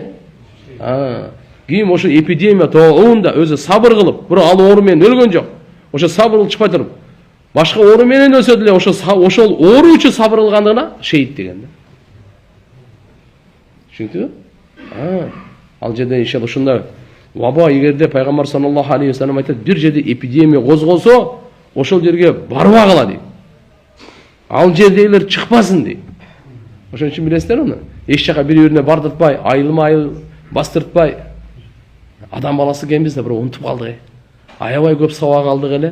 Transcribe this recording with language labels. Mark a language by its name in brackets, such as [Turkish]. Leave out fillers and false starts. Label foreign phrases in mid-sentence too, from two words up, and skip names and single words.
[Kyrgyz] Ким ошо эпидемия тоунда өзү сабыр кылып, бирок ал оору менен өлгөн жок. Ошо сабыр кылып чыкпай туруп, башка оору менен өлсө деле ошол оору үчүн сабыр кылгандыгына шейит деген да. Түшүндүңбү? Ал жерде иншалла ушундай ваба эгерде пайгамбар [Arabic] صلى الله عليه وسلم [Kyrgyz] айтат, бир жерде эпидемия козголсо, ошол жерге барбагыла дейт. Ал жердегилер чыкпасын дейт. Ошон үчүн билесиздер аны. Эч жака бири-бирине бардыртпай, айыл бастыртпай. Адам баласы экенбиз да, бирок унутуп калдык. Аябай көп сабак алдык эле.